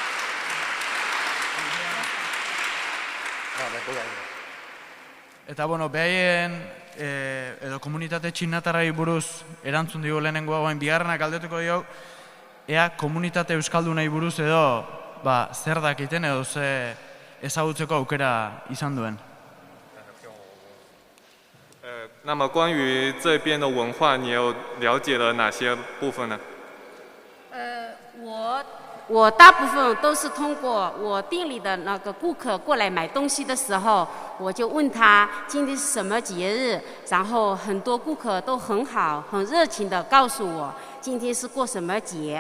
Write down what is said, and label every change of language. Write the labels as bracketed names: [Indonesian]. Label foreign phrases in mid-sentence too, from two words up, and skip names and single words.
[Basque] Eta, behaien edo komunitate txinatarrai buruz erantzun digu lehenengoa goen bigarrenak aldetuko dio, ea komunitate euskaldunei buruz edo zer dakiten edo ze ezagutzeko aukera izan duen. [Chinese] 那么关于这边的文化，你有了解了哪些部分呢？我大部分都是通过我店里的那个顾客过来买东西的时候，我就问他今天是什么节日，然后很多顾客都很好、很热情的告诉我今天是过什么节。